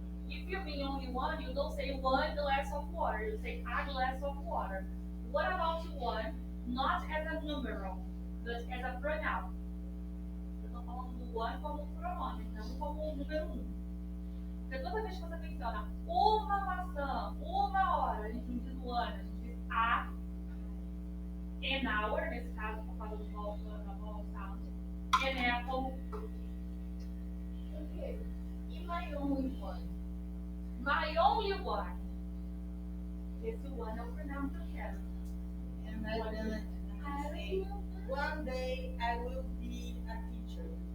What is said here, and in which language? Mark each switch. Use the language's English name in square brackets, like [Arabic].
[English] If you mean only one, you don't say one glass of water, you say a glass of water. What about one? Not as a numeral, but as a pronoun. [Portuguese] Eu estou falando do one como um pronome, não como um número um. Porque toda vez que você menciona uma maçã, uma hora, a gente não diz one, a gente diz a, [English] an hour, [Portuguese] nesse caso, por causa do [English] vowel sound, an apple. Okay. E my only one? My only one. [Portuguese] Esse one é o pronome que eu quero. [English] And then I say, one day I will be a teacher.